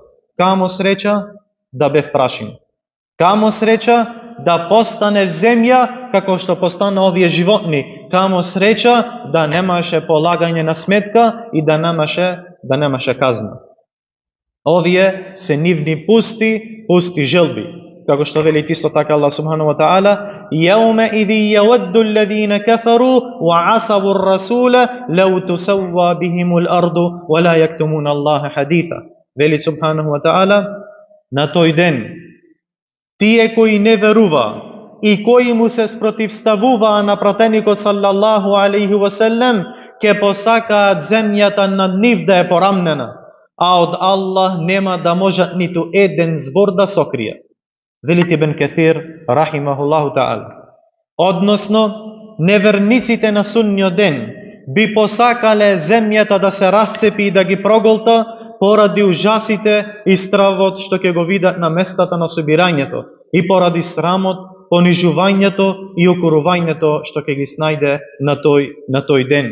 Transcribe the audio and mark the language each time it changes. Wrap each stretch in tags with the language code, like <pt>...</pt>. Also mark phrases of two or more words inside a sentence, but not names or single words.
<mk>Камо среќа да бев прашина. Камо среќа да постанев земја како што постана овие животни. Камо среќа да немаше полагање на сметка и да немаше казна. Овие се нивни пусти желби. Како што вели исто така Аллах</mk> <ar>سبحانه وتعالى, يومئذ يود الذين كفروا وعصوا الرسول لو تسوى بهم الأرض ولا يكتمون الله حديثا.</ar> <mk>Вели</mk> <ar>سبحانه وتعالى,</ar> <mk>на тој ден тие кои не верува и кои му се спротивставуваа на пратеникот</mk> <ar>صلى الله عليه وسلم,</ar> <mk>ќе посакаат земјата над нив да е порамнена, а од Аллах нема да можат ниту еден збор да сокријат. Велит Ибн Каthир</mk> <ar>رحمه الله تعالى.</ar> <mk>Односно, неверниците на судниот ден би посакале земјата да се расцепи и да ги проголта поради ужасите и стравот што ќе го видат на местата на собирањето и поради срамот, понижувањето и укорувањето што ќе ги снајде на тој ден.</mk>